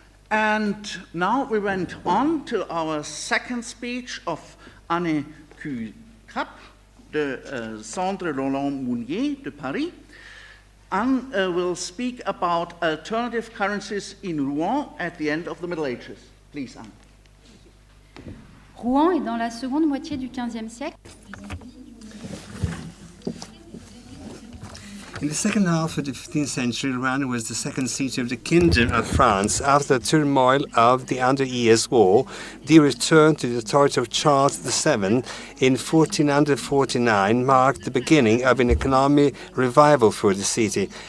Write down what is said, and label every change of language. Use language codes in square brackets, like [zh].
[en] And now we went on to our second speech of Anne Kucab, the Centre Roland Mounier de Paris. Anne will speak about alternative currencies in Rouen at the end of the Middle Ages. Please, Anne. [fr] Rouen est dans la seconde moitié du XVe siècle. [en] In the second half of the 15th century, Rouen was the second city of the Kingdom of France. After the turmoil of the Hundred Years' War, the return to the authority of Charles VII in 1449 marked the beginning of an economic revival for the city.